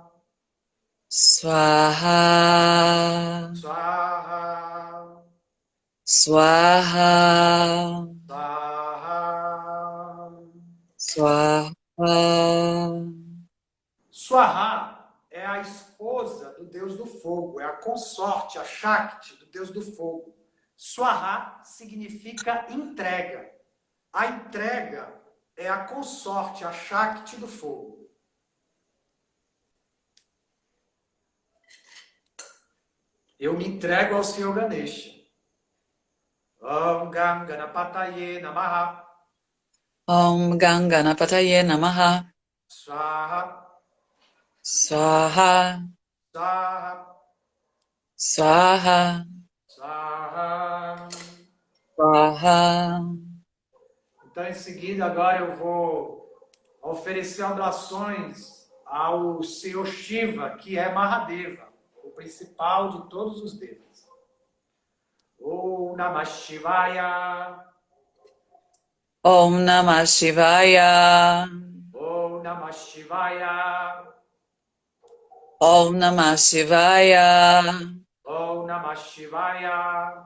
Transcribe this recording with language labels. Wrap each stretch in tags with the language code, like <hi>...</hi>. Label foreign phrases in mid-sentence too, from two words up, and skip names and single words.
<sa>Swaha. Swaha Swaha. Swaha. Swaha.</sa> <pt>Swaha é a esposa do Deus do fogo, é a consorte, a Shakti do Deus do fogo. Swaha significa entrega. A entrega é a consorte, a Shakti do fogo. Eu me entrego ao Senhor Ganesha.</pt> <sa>ॐ गं गणपतये नमः. ॐ गंगणपतये नमः. Swaha. Swaha. Swaha. Swaha. Swaha. Swaha.</sa> <pt>Então, em seguida, agora eu vou oferecer orações ao Senhor Shiva, que é Mahadeva, o principal de todos os deuses.</pt> <sa>ॐ नमः शिवाय. ॐ नमः शिवाय. ॐ नमः शिवाय. ॐ नमः शिवाय. ॐ नमः शिवाय.</sa>